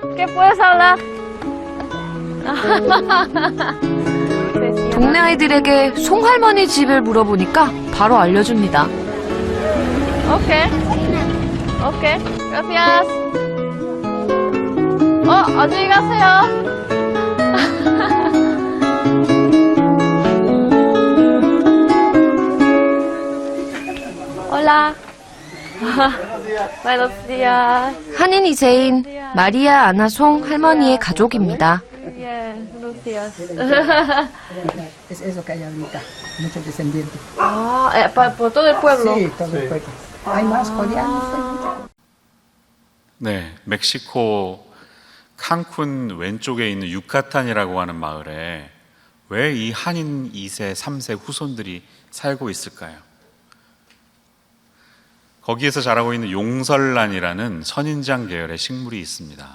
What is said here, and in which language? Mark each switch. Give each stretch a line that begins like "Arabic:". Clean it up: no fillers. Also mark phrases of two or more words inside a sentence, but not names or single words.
Korean: 동네 아이들에게 송할머니 집을 물어보니까 바로 알려줍니다. 오케이. gracias. 안녕히 가세요.
Spanish: Hola. Buenos días.
Korean: 한인 2세인 마리아 아나 송 할머니의 가족입니다.
Spanish: Buenos días. Es eso que hay ahorita, muchos descendientes. Por todo el pueblo. Sí, todo el pueblo. Hay más coreanos.
Korean: 네, 멕시코 칸쿤 왼쪽에 있는 유카탄이라고 하는 마을에 왜 이 한인 2세, 3세 후손들이 살고 있을까요? 거기에서 자라고 있는 용설란이라는 선인장 계열의 식물이 있습니다.